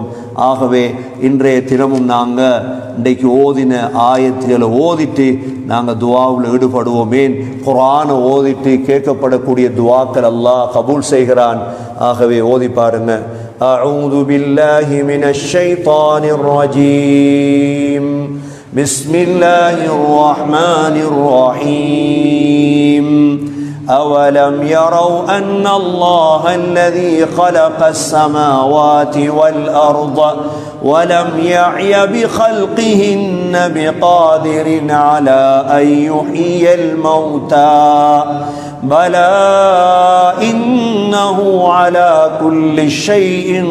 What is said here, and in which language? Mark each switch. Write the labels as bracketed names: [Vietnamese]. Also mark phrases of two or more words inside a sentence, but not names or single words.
[Tamil] ஆகவே இன்றைய தினமும் நாங்கள் இன்றைக்கு ஓதின ஆயத்துகளை ஓதிட்டு நாங்கள் துவாவில் ஈடுபடுவோமேன். குர்ஆனை ஓதிட்டு கேட்கப்படக்கூடிய துவாக்கள் அல்லாஹ் கபூல் செய்கிறான். ஆகவே ஓதி பாருங்க. [Arabic] أعوذ بالله من الشيطان الرجيم. بسم الله الرحمن الرحيم أولم يروا أن الله الذي خلق السماوات والأرض ولم يعي بخلقهن بقادر على أن يحيي الموتى بلى إنه على كل شيء